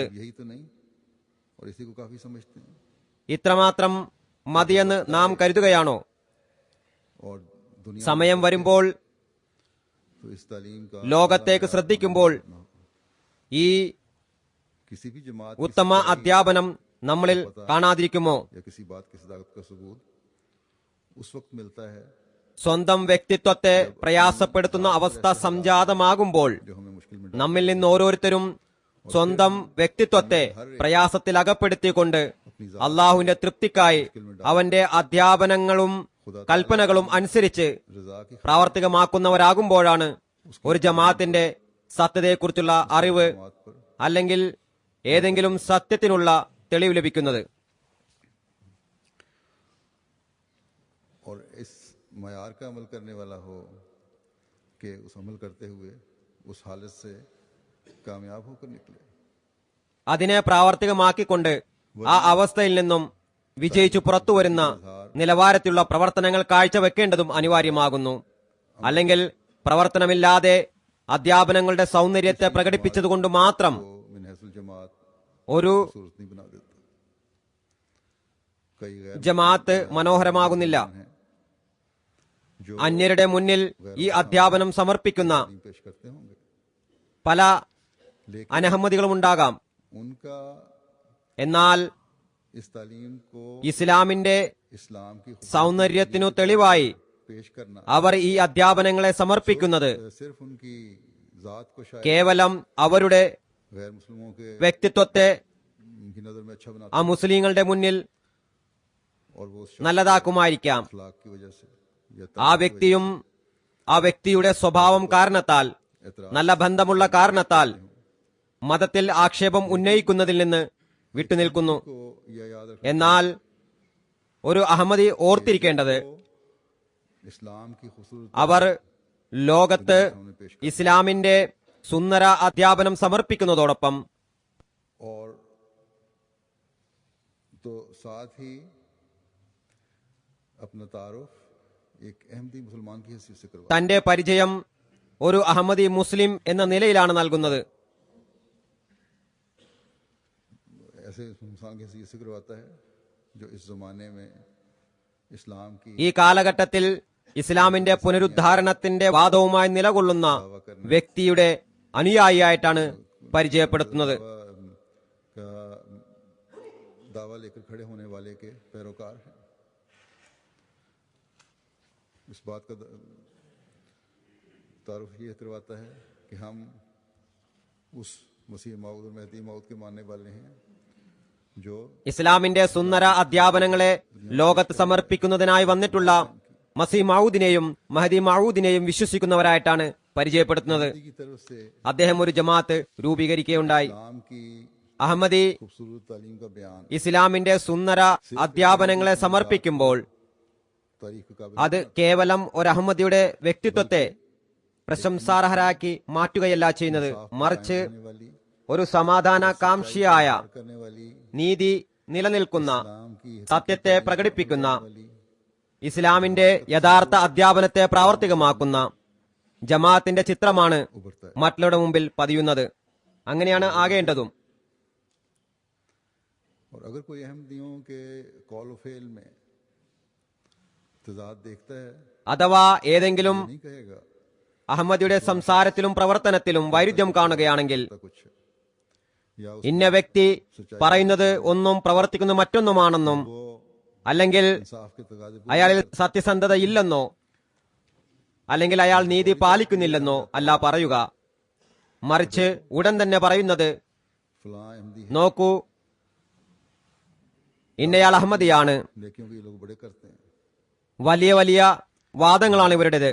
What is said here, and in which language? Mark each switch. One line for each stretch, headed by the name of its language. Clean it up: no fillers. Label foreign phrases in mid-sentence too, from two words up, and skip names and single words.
Urdu: یہی تو نہیں، اور اسی کو کافی سمجھتے ہیں.
Malayalam: ഇത്രമാത്രം മതിയെന്ന് നാം കരുതുകയാണോ?
Urdu: اور دنیا
Malayalam: സമയം വരുമ്പോൾ
Urdu: تو اس تعلیم کا
Malayalam: ലോകത്തേക്ക് ശ്രദ്ധിക്കുമ്പോൾ ഈ
Urdu: کسی بھی جماعت کی
Malayalam: ഉത്തമ അധ്യാപനം നമ്മളിൽ കാണാതിരിക്കുമോ?
Urdu: یا کسی بات کی صداقت کا ثبوت اس وقت ملتا ہے
Malayalam: സ്വന്തം വ്യക്തിത്വത്തെ പ്രയാസപ്പെടുത്തുന്ന അവസ്ഥ സംജാതമാകുമ്പോൾ
Urdu: جو ہمیں مشکل میں
Malayalam: നമ്മിൽ നിന്ന് ഓരോരുത്തരും സ്വന്തം വ്യക്തിത്വത്തെ പ്രയാസത്തിൽ അകപ്പെടുത്തിക്കൊണ്ട് അള്ളാഹുവിന്റെ തൃപ്തിക്കായി അവന്റെ അധ്യാപനങ്ങളും കൽപ്പനകളും അനുസരിച്ച്
Urdu: رضا کی
Malayalam: പ്രാവർത്തികമാക്കുന്നവരാകുമ്പോഴാണ് ഒരു ജമാഅത്തിന്റെ സത്യതയെക്കുറിച്ചുള്ള അറിവ്
Urdu: بات پر
Malayalam: അല്ലെങ്കിൽ ഏതെങ്കിലും സത്യത്തിനുള്ള തെളിവ് ലഭിക്കുന്നത്.
Urdu: اور اس معیار کا عمل کرنے والا ہو کہ اس عمل کرتے ہوئے اس حالت سے کامیاب ہو کر نکلے.
Malayalam: അതിനെ പ്രാവർത്തികമാക്കിക്കൊണ്ട് ആ അവസ്ഥയിൽ നിന്നും വിജയിച്ചു പുറത്തുവരുന്ന നിലവാരത്തിലുള്ള പ്രവർത്തനങ്ങൾ കാഴ്ചവെക്കേണ്ടതും അനിവാര്യമാകുന്നു. അല്ലെങ്കിൽ പ്രവർത്തനമില്ലാതെ അധ്യാപനങ്ങളുടെ സൗന്ദര്യത്തെ പ്രകടിപ്പിച്ചതുകൊണ്ട് മാത്രം
Urdu: تو منحصل جماعت
Malayalam: ഒരു
Urdu: صورت نہیں بنا دیتا۔ کئی غیر
Malayalam: ജമാഅത്ത് മനോഹരമാകുന്നില്ല.
Urdu: ہیں جو
Malayalam: അന്യരുടെ മുന്നിൽ ഈ അധ്യാപനം സമർപ്പിക്കുന്ന
Urdu: تعلیم پیش کرتے ہوں گے,
Malayalam: പല
Urdu: लेकिन
Malayalam: അനഹമ്മതികളും ഉണ്ടാകാം.
Urdu: उनका
Malayalam: എന്നാൽ
Urdu: اس تعلیم کو
Malayalam: ഇസ്ലാമിന്റെ
Urdu: اسلام کی خوبصورتی
Malayalam: സൗന്ദര്യത്തിനു തെളിവായി
Urdu: پیش کرنا
Malayalam: അവർ ഈ അധ്യാപനങ്ങളെ സമർപ്പിക്കുന്നത്
Urdu: صرف ان کی ذات کو شاید
Malayalam: കേവലം അവരുടെ
Urdu: غیر مسلموں کے
Malayalam: വ്യക്തിത്വത്തെ
Urdu: ان کی نظر میں اچھا بناتا
Malayalam: ആ മുസ്ലിങ്ങളുടെ മുന്നിൽ
Urdu: اور وہ اس
Malayalam: നല്ലതാക്കുമായിരിക്കാം.
Urdu: اخلاق کی وجہ سے یا
Malayalam: ആ വ്യക്തിയും ആ വ്യക്തിയുടെ സ്വഭാവം കാരണത്താൽ
Urdu: एतराज
Malayalam: നല്ല ബന്ധമുള്ള കാരണത്താൽ മതത്തിൽ ആക്ഷേപം ഉന്നയിക്കുന്നതിൽ നിന്ന് വിട്ടുനിൽക്കുന്നു.
Urdu: کو یہ یاد رکھنا
Malayalam: എന്നാൽ ഒരു അഹമ്മദി ഓർത്തിരിക്കേണ്ടത്
Urdu: اسلام کی خوبصورت
Malayalam: അവർ ലോകത്ത് ഇസ്ലാമിന്റെ സുന്ദര അധ്യാപനം സമർപ്പിക്കുന്നതോടൊപ്പം
Urdu: اور تو ساتھ ہی اپنا تعارف ایک احمدی مسلمان کی حیثیت سے کروا
Malayalam: തന്റെ പരിചയം ഒരു അഹമ്മദി മുസ്ലിം എന്ന നിലയിലാണ് നൽകുന്നത്.
Urdu: ایسے انسان کی حیثیت سے کرواتا ہے جو اس زمانے میں اسلام کی
Malayalam: ഈ കാലഘട്ടത്തിൽ ഇസ്ലാമിന്റെ പുനരുദ്ധാരണത്തിന്റെ വാദവുമായി നിലകൊള്ളുന്ന വ്യക്തിയുടെ അനുയായിയായിട്ടാണ് പരിചയപ്പെടുത്തുന്നത്.
Urdu: کا دعویٰ لے کر کھڑے ہونے والے کے پیروکار ہیں. اس بات کا تعارف یہ کرواتا ہے کہ ہم اس مسیح موعود اور مہدی موعود کے ماننے والے ہیں جو
Malayalam: ഇസ്ലാമിന്റെ സുന്ദര അധ്യാപനങ്ങളെ ലോകത്ത് സമർപ്പിക്കുന്നതിനായി വന്നിട്ടുള്ള മസീ മഊദിനെയും മഹദി മഊദിനെയും വിശ്വസിക്കുന്നവരായിട്ടാണ് പരിചയപ്പെടുത്തുന്നത്.
Urdu: کی طرف سے
Malayalam: അദ്ദേഹം ഒരു ജമാഅത്ത് രൂപീകരിക്കുകയുണ്ടായി.
Urdu: اسلام کی
Malayalam: അഹമ്മദി
Urdu: خوبصورت تعلیم کا بیان
Malayalam: ഇസ്ലാമിന്റെ സുന്ദര അധ്യാപനങ്ങളെ സമർപ്പിക്കുമ്പോൾ
Urdu: تاریخ کے قابل
Malayalam: അത് കേവലം ഒരു അഹമ്മദിയുടെ വ്യക്തിത്വത്തെ പ്രശംസാർഹരാക്കി മാറ്റുകയല്ല ചെയ്യുന്നത്, മറിച്ച്
Urdu: کرنے والی
Malayalam: ഒരു സമാധാനകാംക്ഷിയായ
Urdu: کرنے والی
Malayalam: നീതി നിലനിൽക്കുന്ന
Urdu: اسلام کی
Malayalam: സത്യത്തെ പ്രകടിപ്പിക്കുന്ന ഇസ്ലാമിന്റെ യഥാർത്ഥ അധ്യാപനത്തെ പ്രാവർത്തികമാക്കുന്ന ജമാഅത്തിന്റെ ചിത്രമാണ്
Urdu: ابھرتا ہے.
Malayalam: മറ്റുള്ളവരുടെ മുമ്പിൽ പതിയുന്നത്. അങ്ങനെയാണ് ആകേണ്ടതും.
Urdu: اور اگر کوئی احمدیوں کے قول فعل میں تضاد دیکھتا ہے
Malayalam: അഥവാ ഏതെങ്കിലും
Urdu: نہیں کہے گا
Malayalam: അഹമ്മദിയുടെ സംസാരത്തിലും പ്രവർത്തനത്തിലും വൈരുദ്ധ്യം കാണുകയാണെങ്കിൽ
Urdu: ایسا کچھ ہے، یا اس
Malayalam: ഇന്ന വ്യക്തി പറയുന്നത് ഒന്നും പ്രവർത്തിക്കുന്ന മറ്റൊന്നുമാണെന്നും
Urdu: वो
Malayalam: അല്ലെങ്കിൽ
Urdu: انصاف کے تقاضے پورے
Malayalam: അയാളിൽ സത്യസന്ധത ഇല്ലെന്നോ അല്ലെങ്കിൽ അയാൾ നീതി പാലിക്കുന്നില്ലെന്നോ അല്ല പറയുക. മറിച്ച് ഉടൻ തന്നെ പറയുന്നത്,
Urdu: فلاں احمدی ہے,
Malayalam: നോക്കൂ, ഇന്നയാൾ അഹമ്മദിയാണ്.
Urdu: نیکیوں کے یہ لوگ بڑے کرتے ہیں,
Malayalam: വലിയ വലിയ വാദങ്ങളാണ് ഇവരുടേത്.